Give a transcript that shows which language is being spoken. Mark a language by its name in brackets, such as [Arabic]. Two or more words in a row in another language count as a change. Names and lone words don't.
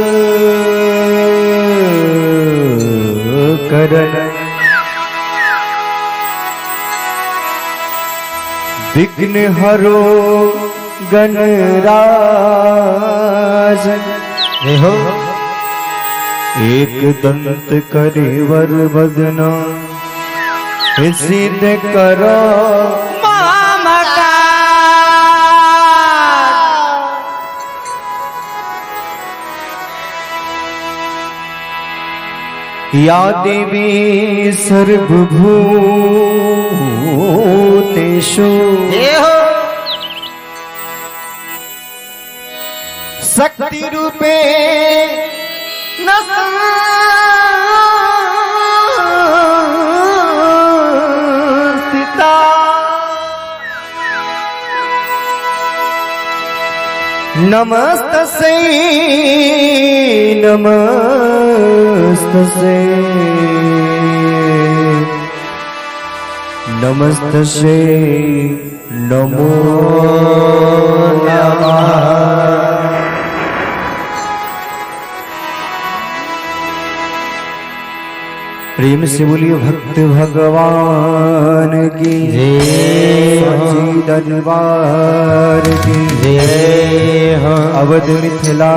[Hindi] करन विघ्न हरो गणराज हो एक दंत करे वर बदना सिद्ध करो [Sanskrit] या देवी सर्वभूतेषु शक्ति रूपे स्थिता नमस्तस्यै नमस्तस्यै नमस्तस्यै नमो नमः। [Hindi] प्रेम से बोलिए भक्त भगवान की जय, दरबार की जय, अवध मिथिला